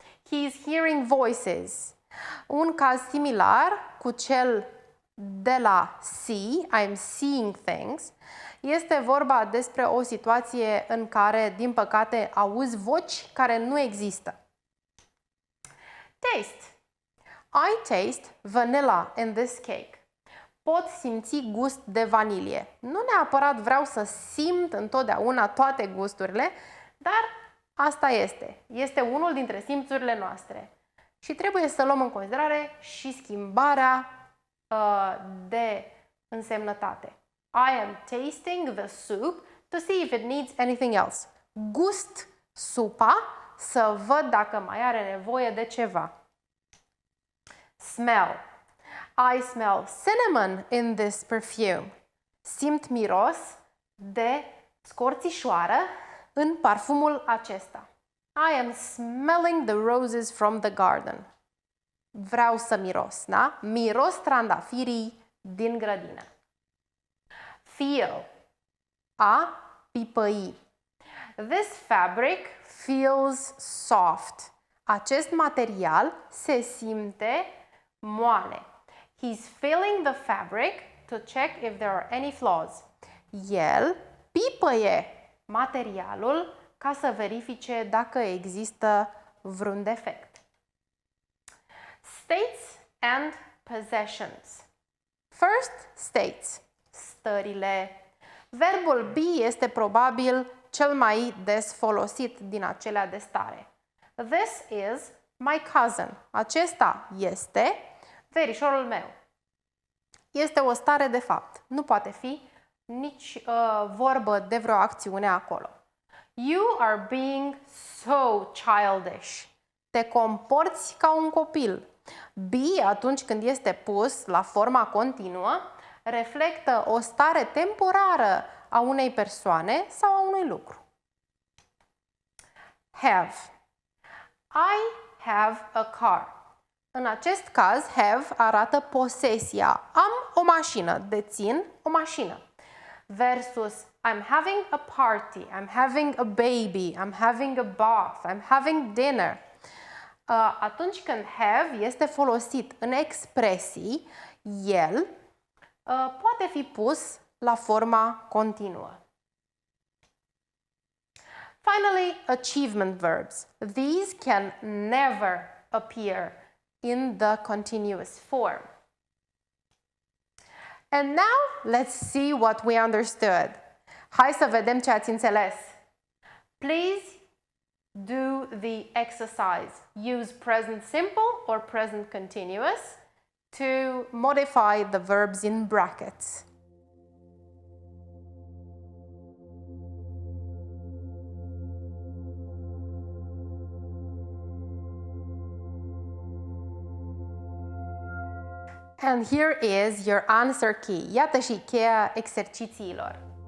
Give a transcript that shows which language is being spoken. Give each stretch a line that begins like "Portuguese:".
English: He is hearing voices.
Romanian: Un caz similar cu cel de la see,
English: I'm seeing things,
Romanian: este vorba despre o situație în care, din păcate, auzi voci care nu există.
English: Taste. I taste vanilla in this cake.
Romanian: Pot simți gust de vanilie. Nu neapărat vreau să simt întotdeauna toate gusturile, dar asta este. Este unul dintre simțurile noastre. Și trebuie să luăm în considerare și schimbarea de însemnătate.
English: I am tasting the soup to see if it needs anything else.
Romanian: Gust supa să văd dacă mai are nevoie de ceva.
English: Smell. I smell cinnamon in this perfume.
Romanian: Simt miros de scorțișoară în parfumul acesta.
English: I am smelling the roses from the garden.
Romanian: Vreau să miros, da? Miros trandafirii din grădină.
English: Feel.
Romanian: A pipăi.
English: This fabric feels soft.
Romanian: Acest material se simte moale.
English: He's feeling the fabric to check if there are any flaws.
Romanian: El pipăie materialul ca să verifice dacă există vreun defect.
English: States and possessions. First, states.
Romanian: stările. Verbul be este probabil cel mai des folosit din acelea de stare.
English: This is my cousin.
Romanian: Acesta este verișorul meu. Este o stare de fapt. Nu poate fi nici vorbă de vreo acțiune acolo.
English: You are being so childish.
Romanian: Te comporți ca un copil. Be, atunci când este pus la forma continuă, reflectă o stare temporară a unei persoane sau a unui lucru.
English: Have. I have a car.
Romanian: În acest caz, have arată posesia. Am o mașină, dețin o mașină.
English: Versus I'm having a party, I'm having a baby, I'm having a bath, I'm having dinner.
Romanian: Atunci când have este folosit în expresii, el poate fi pus la forma continuă.
English: Finally, achievement verbs. These can never appear in the continuous form. And now, let's see what we understood.
Romanian: Hai să vedem ce ați înțeles.
English: Please do the exercise. Use present simple or present continuous to modify the verbs in brackets. And here is your answer key.
Romanian: Iată și cheia exercițiilor.